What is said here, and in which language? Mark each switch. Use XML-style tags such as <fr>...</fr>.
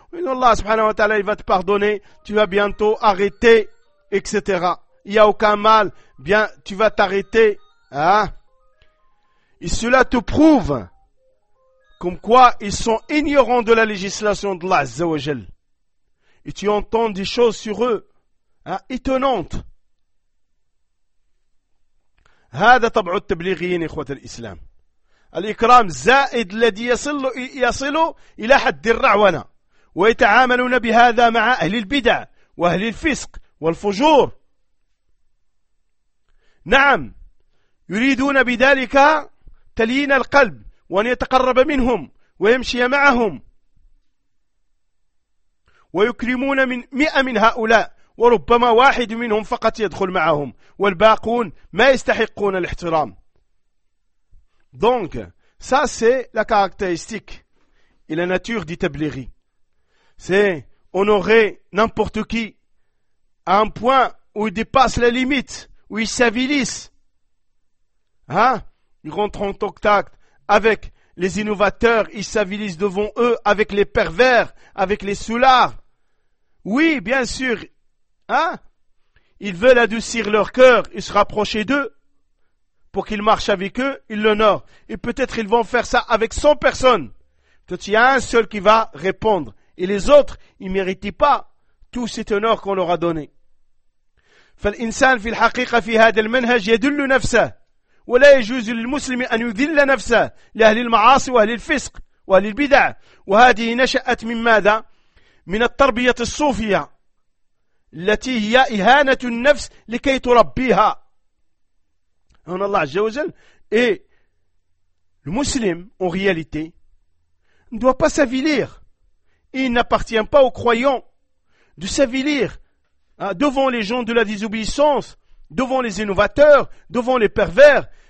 <fr>Allah, subhanahu wa ta'ala, il va te pardonner. Tu vas bientôt arrêter, etc. Il n'y a aucun mal. Bien, tu vas t'arrêter. Hein? Et cela te prouve comme quoi ils sont ignorants de la législation de Allah Azza wa Jal. Et tu entends des choses sur eux étonnantes.</fr> <ar>هذا طبع التبليغيين إخوة الإسلام. الإكرام زائد الذي يصل إلى حد الرعونة ويتعاملون بهذا مع أهل البدع وأهل الفسق والفجور. نعم يريدون بذلك تليين القلب وأن يتقرب منهم ويمشي معهم ويكرمون من 100 من هؤلاء وربما واحد منهم فقط يدخل معهم والباقون ما يستحقون الاحترام.</ar> <fr>Donc ça c'est la caractéristique et la nature du tablighi. C'est honorer n'importe qui à un point où il dépasse la limite. Où ils s'avilissent. Hein? Ils rentrent en contact avec les innovateurs, ils s'avilissent devant eux, avec les pervers, avec les soulards. Oui, bien sûr. Hein? Ils veulent adoucir leur cœur et se rapprocher d'eux pour qu'ils marchent avec eux, ils l'honorent. Et peut-être ils vont faire ça avec 100 personnes. Peut-être il y a un seul qui va répondre. Et les autres, ils ne méritaient pas tout cet honneur qu'on leur a donné.</fr> <ar>فالإنسان في الحقيقة في هذا المنهج يدل نفسه ولا يجوز للمسلم أن يذل نفسه لأهل المعاصي وأهل الفسق وأهل البدع. وهذه نشأت من ماذا؟ من التربية الصوفية التي هي إهانة النفس لكي تربيها. هنا الله عز وجل المسلم</ar> <fr>en réalité ne doit pas s'avilir. Il n'appartient pas aux croyants de s'avilir devant les gens de la désobéissance, devant les innovateurs, devant les pervers.</fr>